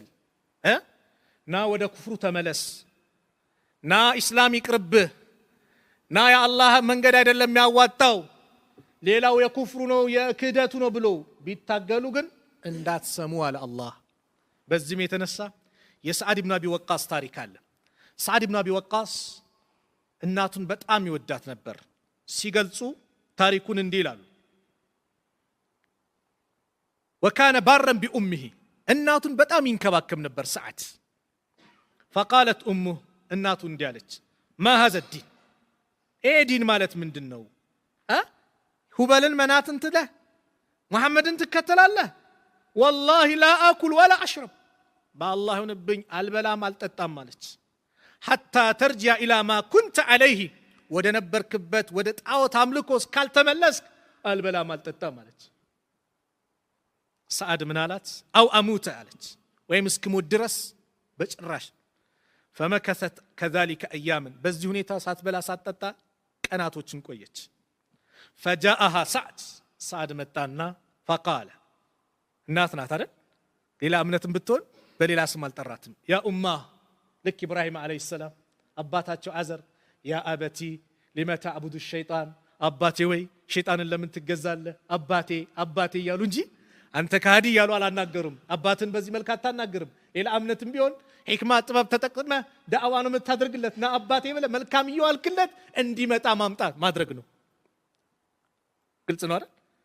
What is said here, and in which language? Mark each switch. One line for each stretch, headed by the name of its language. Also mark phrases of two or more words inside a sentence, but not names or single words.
Amharic: ና ወደ ኩፍሩ ተመለስ ና እስላም ይቅርብህ ና ያ አላህ መንገድ አይደለም ያዋጣው ሌላው የኩፍሩ ነው የክህደቱ ነው ብሎ ቢታገሉ ግን እንዳትሰሙ አለ አላህ በዚህም የተነሳ የሰዓድ ኢብኑ አቢ ወቃስ ታሪክ አለ ሰዓድ ኢብኑ አቢ ወቃስ እናቱን በጣም ይወዳት ነበር ሲገልጹ ታሪኩን እንዲህ ይላሉ
Arabic: وكان بارا بأمه
Amharic: እናቱን በጣም ይንከባከብ ነበር ሰዓድ
Arabic: فقالت امه
Amharic: እናቱ እንዲያለች
Arabic: ما هذا الدين دين
Amharic: ማለት ምንድነው ሁበልን መናትን ትለህ መሐመድን ትከተላለህ
Arabic: والله لا اكل ولا اشرب
Amharic: بالله ይሁንብኝ አልበላም አልጠጣም ማለች
Arabic: حتى ترجع الى ما كنت عليه
Amharic: ወደ ነበርክበት ወደ ጣዖት አምልኮ እስካልተመለስክ አልበላም አልጠጣም ማለች ሰዓድ ምን አላት
Arabic: أو أموت
Amharic: አለች ወይም እስክሞት ድረስ በጭራሽ
Arabic: فمكثت كذلك اياما
Amharic: በዚህ ሁኔታ ሳትበላ ሳትጠጣ ቀናቶችን ቆየች فجاءها سعد መጣና فقال እናት ናት አይደል ሌላ እምነትን ብትሆን በሌላ ስም አልጠራትም ያ ኡማ ልክ ኢብራሂም
Arabic: عليه السلام
Amharic: አባታቸው አዘር
Arabic: يا أبت لما تعبد الشيطان
Amharic: አባቴ ወይ ሸይጣንን ለምን ትገዛለህ አባቴ እያሉ እንጂ አንተ ካዲ ያሉ አላናገሩም አባትን በዚህ መልኩ አታናገርም ሌላ እምነትም ቢሆን ህክማ ጥበብ ተጠቅመ ዳዕዋ ነው የምታደርግለት ና አባቴ ብለ መልካም ይዋልክለት እንዲመጣ ማምጣት ማድረግ ነው ግልጽ ነው አይደል